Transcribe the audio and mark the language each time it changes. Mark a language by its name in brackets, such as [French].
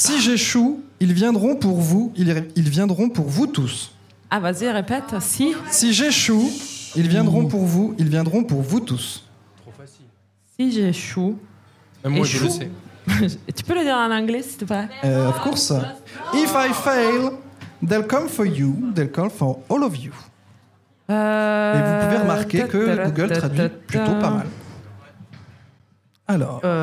[French] Si j'échoue, ils viendront pour vous. Ils viendront pour vous tous. Ah, vas-y, répète. Si. Si j'échoue. Ils viendront pour vous. Ils viendront pour vous tous. Trop facile. Si j'échoue. Mais moi, je le sais. Tu peux le dire en anglais, s'il te plaît. [English] Of course. Oh. If I fail, they'll come for you. They'll come for all of you. [French] Et vous pouvez remarquer que Google traduit plutôt pas mal. Alors.